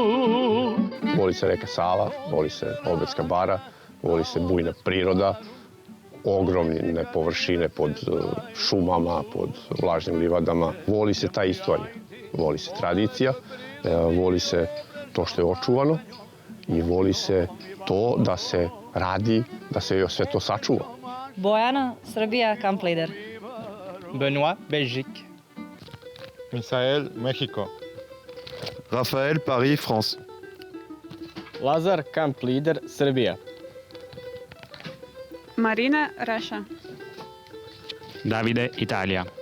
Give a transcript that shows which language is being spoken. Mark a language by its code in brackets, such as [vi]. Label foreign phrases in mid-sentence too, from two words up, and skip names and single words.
[sr] Voli se reka Sava, voli se Obetska bara, voli se bujna priroda, ogromne površine pod šumama, pod vlažnim livadama. Voli se ta istorija, voli se tradicija, voli se to što je očuvano i voli se to da se radi, da se sve to sačuva. Bojana, Srbija, [en] camp leader. [sr] Benoît, Belgique. Misael, Mexico. Raphaël, Paris, France. [en] Lazar, camp leader, [sr] Srbija. Marina, Russia. Davide, Italija.